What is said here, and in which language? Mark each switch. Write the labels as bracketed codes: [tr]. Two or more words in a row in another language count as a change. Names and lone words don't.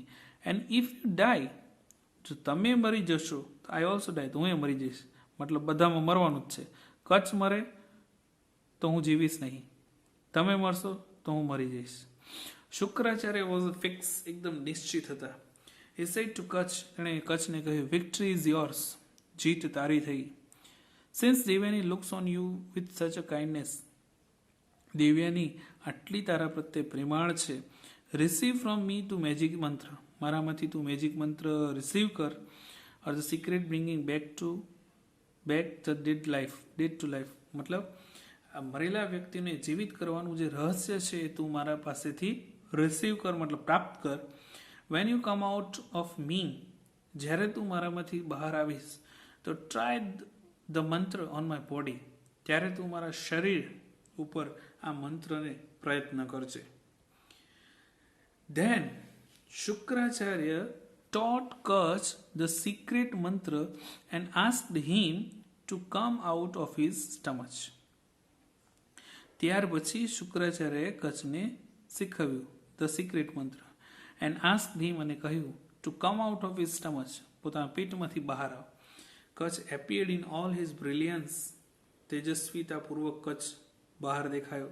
[en] And if you die. [gu] જો તમે મરી જશો તો [en] I also die. [gu] તો હું એ મરી જઈશ. મતલબ બધામાં મરવાનું જ છે. કચ્છ મરે તો હું જીવીશ નહીં, તમે મરશો તો હું મરી જઈશ. શુક્રાચાર્ય [en] was fixed. [gu] એકદમ નિશ્ચિત હતા. [en] He said to Kutch, [gu] તેણે કચ્છને કહ્યું, [en] victory is yours. [gu] જીત તારી થઈ. [en] Since Devyani looks on you with such a kindness, [gu] દેવ્યાની આટલી તારા પ્રત્યે પ્રેમાળ છે. [en] Receive from me to magic મંત્ર, [gu] મારામાંથી તું મેજિક મંત્ર રિસીવ કર. [en] or the secret bringing back the dead to life. [gu] મતલબ આ મરેલા વ્યક્તિને જીવિત કરવાનું જે રહસ્ય છે એ તું મારા પાસેથી રિસીવ કર, મતલબ પ્રાપ્ત કર. [en] when you come out of me, [gu] જ્યારે તું મારામાંથી બહાર આવીશ, તો [en] try the mantra on my body, [gu] ત્યારે તું મારા શરીર ઉપર આ મંત્રને પ્રયત્ન કરજે. [en] Then Shukracharya taught Kutch the secret mantra and asked him to come out of his stomach. after that Shukracharya taught Kutch the secret mantra and asked him, [gu] અને કહ્યું [en] to come out of his stomach, [gu] પોતાના પેટમાંથી બહાર આવ. [en] Kutch appeared in all his brilliance, [gu] તેજસ્વીતાપૂર્વક કચ્છ બહાર દેખાયો.